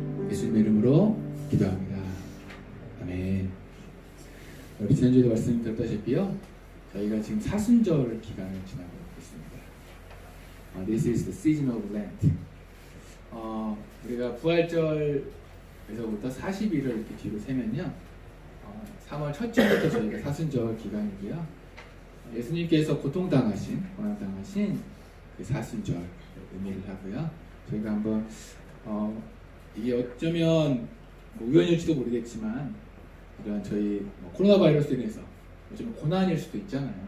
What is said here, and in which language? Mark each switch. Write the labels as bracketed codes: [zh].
[ko] 예수님의 이름으로 기도합니다. 아멘. 우리 지난주에도 말씀드렸다시피요, 저희가 지금 사순절 기간을 지나고 있습니다. [en] This is the season of Lent. [ko] 우리가 부활절에서부터 40일을 이렇게 뒤로 세면요, 3월 첫 주부터 저희가 사순절 기간이고요. 예수님께서 고통당하신, 고난당하신 그 사순절 의미를 하고요. 저희가 한번 이게 어쩌면 우연일지도 모르겠지만 이런 저희 코로나 바이러스로 인해서 어쩌면 고난일 수도 있잖아요.